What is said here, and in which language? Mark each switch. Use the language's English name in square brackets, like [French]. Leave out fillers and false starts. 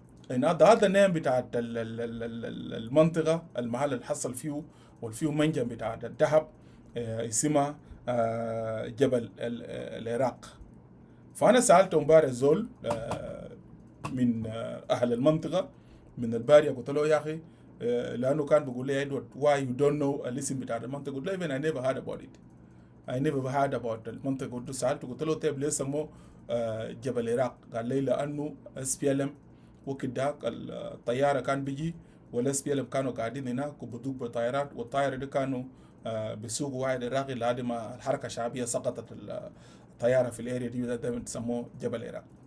[Arabic] إن هذا name بتاعت المنطقة المحل اللي حصل فيه والفيه منجم بتاعت الذهب اسمها جبل العراق. فأنا سألت امبارح زول من أهل المنطقة من البارية قلت له يا أخي لأنه كان بيقول لي إدوارد [English] why you don't know [Arabic] الاسم بتاع المنطقة. قلت له [English] even I never heard about it. I never heard about المنطقة. [Arabic] قلت له سألته قلت له طيب ليه سموه جبل العراق؟ قال لي لأنه SPLM وقت داك الطيارة كان بيجي والSPLM كانوا قاعدين هناك وبدوق بطيارات والطائرة دي كانوا بسوق واحد عراقي لحد ما الحركة الشعبية سقطت الطيارة في الاريا دي ده بتسموه جبل العراق.